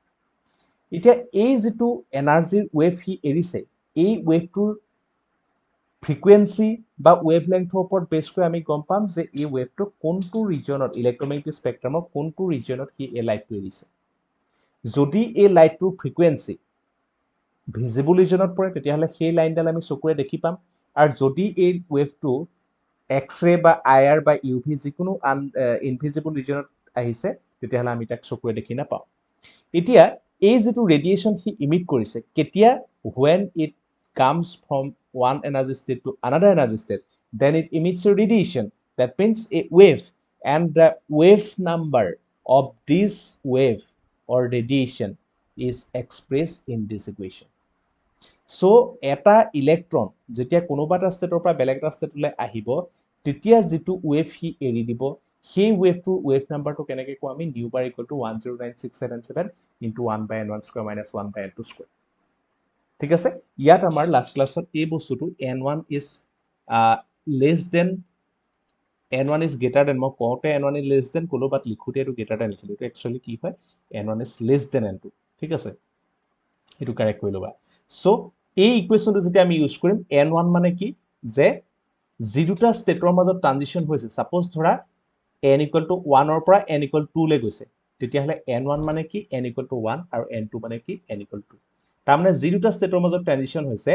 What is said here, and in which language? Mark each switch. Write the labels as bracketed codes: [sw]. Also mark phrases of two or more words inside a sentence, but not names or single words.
[as] এতিয়া এই যিটো এনাৰ্জিৰ ৱেভ সি এৰিছে, এই ৱেভটোৰ ফ্ৰিকুৱেঞ্চি বা ৱেভলেংথৰ ওপৰত বেছ কৰি আমি গম পাম যে এই ৱেভটো কোনটো ৰিজনত [en] electromagnetic spectrum [as] কোনটো ৰিজনত সি এই লাইটটো এৰিছে যদি এই লাইটটোৰ ফ্ৰিকুৱেঞ্চি [en] visible region [as] পৰে তেতিয়াহ'লে সেই লাইনডাল আমি চকুৰে দেখি পাম আৰু যদি এই ৱেভটো এক্স-ৰে বা আই-আৰ বা ইউ ভি যিকোনো [en] invisible region [as] আহিছে তেতিয়াহ'লে আমি তাক চকুৰে দেখি নাপাওঁ এতিয়া এই যেটো ৰেডিয়েশ্যন সি ইমিট কৰিছে কেতিয়া [en] when it comes from one energy state to another energy state then it emits a radiation that means a wave and the wave number of this wave or radiation is expressed in this equation so [as] এটা ইলেক্ট্ৰন যেতিয়া কোনোবা এটা ষ্টেটৰ পৰা বেলেগ এটা ষ্টেটলৈ আহিব তেতিয়া যেটো ৱেভ হি এৰি দিব সেই ৱেভটো ৱেভ নাম্বাৰটো কেনেকৈ কোৱা আমি [en] nu bar equal to 109677 into 1/n1 square minus 1/n2 square [as] ঠিক আছে ইয়াত আমাৰ লাষ্ট ক্লাছত এই বস্তুটো [en] n1 is less than n1 is greater than [as] মই কওঁতে [en] n1 is less than [as] কলো বাট লিখোতে এটো [en] greater than [as] লিখিলো এটো একচুয়ালি কি হয় [en] n1 is less than n2 [as] ঠিক আছে এটো কাৰেক্ট কৰি লবা সো এই ইকুৱেশনটো যেতিয়া আমি ইউজ কৰিম n1 মানে কি যে যি দুটা ষ্টেটৰ মাজত ট্ৰানজিশন হৈছে সাপোজ ধৰা [en] n equal to 1 [as] ৰ পৰা [en] n equal to 2 [as] লৈ গৈছে তেতিয়াহলে n1 মানে কি [en] n equal to 1 [as] আৰু n2 মানে কি [en] n equal to 2 [as] তাৰমানে যি দুটা ষ্টেটৰ মাজত ট্ৰানজিশন হৈছে